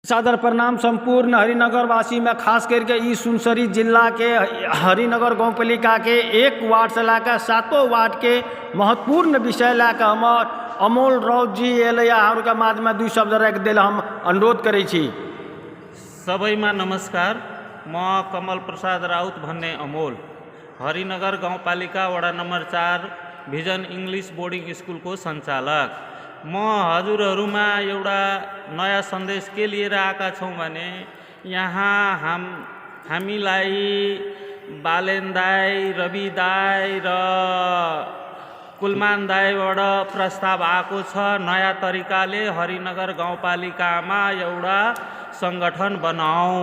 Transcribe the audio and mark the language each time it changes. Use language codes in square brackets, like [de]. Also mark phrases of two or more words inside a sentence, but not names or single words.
[mai] सादर प्रणाम संपूर्ण हरिनगरवासी में, खास करके ई सुनसरी जिला के हरिनगर गाँव पालिका के 1 वार्ड से लाकर 7 वार्ड के महत्वपूर्ण विषय लाकर हमार अमोल राउत जी अहाँके माध्यममा 2 शब्द राखि देल हम अनुरोध करै छी। [ne] सबैमा नमस्कार, म कमल प्रसाद राउत भन्ने अमोल, हरिनगर गाउँपालिका वडा नम्बर 4 भिजन इंग्लिश बोर्डिङ स्कुलको सञ्चालक। म हजुरहरूमा एउटा नयाँ सन्देश के लिएर आएका छौँ भने, यहाँ हामीलाई बालेन दाई, रवि दाई र कुलमान दाईबाट प्रस्ताव आएको छ, नयाँ तरिकाले हरिनगर गाउँपालिकामा एउटा सङ्गठन बनाऊ।